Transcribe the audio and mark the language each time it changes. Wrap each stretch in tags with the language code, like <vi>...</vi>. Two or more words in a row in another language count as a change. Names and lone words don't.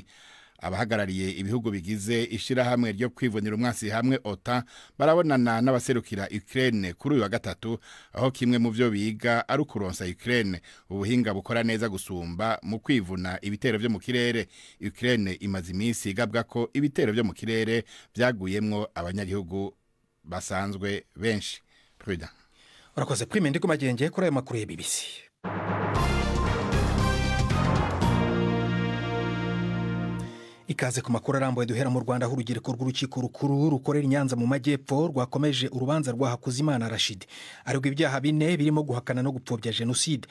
<rn>Abahagarariye ibihugu bigize ishirahamwe ryo kwivunira umwasi hamwe OTAN barabonana n'abaserukira Ukraine kuri uyu wa gatatu, aho kimwe mu byo biga ari ukuronsa Ukraine ubuhinga bukora neza gusumba mu kwivuna ibitero byo mu kirere. Ukraine imaze iminsi igabwa ko ibitero byo mu kirere byaguyemwo abanyagihugu basanzwe benshi. Prudent. Urakoze Prime ndi kumagenge kuri ayo makuru ya BBC. Ikaze ku makuru arambuye duhera mu Rwanda, aho urugereko rw'urukiko rukuru rukorera i Nyanza mu majyepfo rwakomeje urubanza rwa Hakuzimana Rashid aregwa ibyaha 4 birimo guhakana no gupfobya jenoside.</rn>